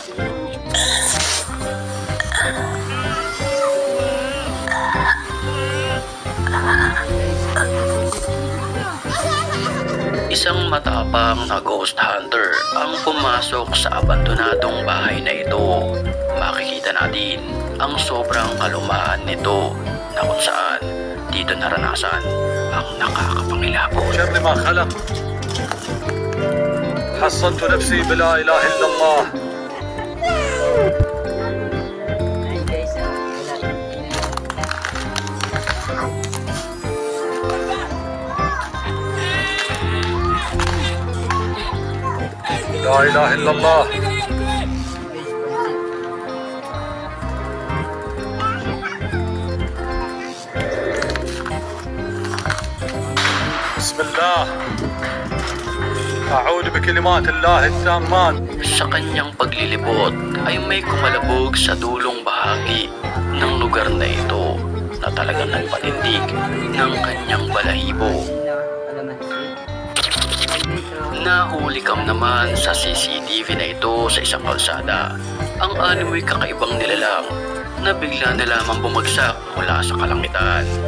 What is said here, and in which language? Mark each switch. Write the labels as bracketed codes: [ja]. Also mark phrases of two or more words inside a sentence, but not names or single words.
[tl] Isang matapang na ghost hunter ang pumasok sa abandonadong bahay na ito. Makikita natin ang sobrang kalumaan nito na kung saan dito naranasan ang nakakapangilabot. [ar] شر ما خلق حصنت نفسي بلا إله إلا الله. لا إله إلا الله. بسم الله أعوذ بكلمات الله التامات. [tl] Sa kanyang paglilibot ay may kumalabog sa dulong bahagi ng lugar na ito na talagang nagpatindig ng kanyang balahibo. Nahulikam naman sa CCTV na ito sa isang kalsada ang animoy kakaibang nilalang na bigla na lamang bumagsak mula sa kalangitan.